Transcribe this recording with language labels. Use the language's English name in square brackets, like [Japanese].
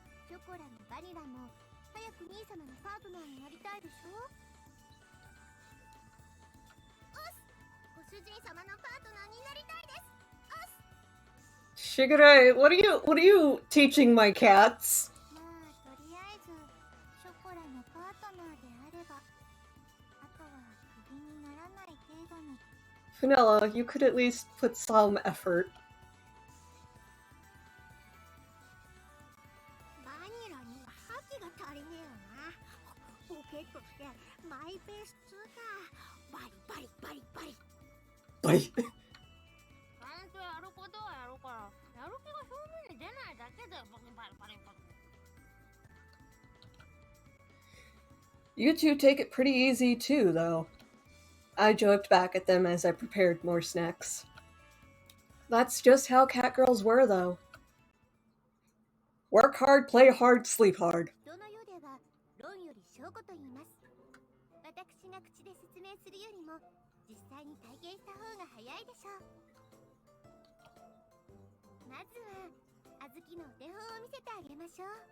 [Japanese] ショコラもバニラも早く兄様のパートナーになりたいでしょ。おす、ご主人様のパートナーになりたいです。おす。 [English] Shigure, what are you teaching my cats? [Japanese] まあとりあえずショコラのパートナーであれば、あとはクビにならない程度に。 [English] Vanilla, you could at least put some effort. [Japanese] バニラには覇気が足りねえよな。ポケットってマイペース2か。バリバリバリバリ。 [English] Buddy. [Japanese] ちゃんとやることはやるから、やる気が表面に出ないだけでバリバリバリバリ。 [English] You two take it pretty easy too, though. I joked back at them as I prepared more snacks. That's just how cat girls were, though. Work hard, play hard, sleep hard. [Japanese] 人の世では論より証拠と言います。私が口で説明するよりも実際に体験した方が早いでしょう。まずはあずきのお手本を見せてあげましょう。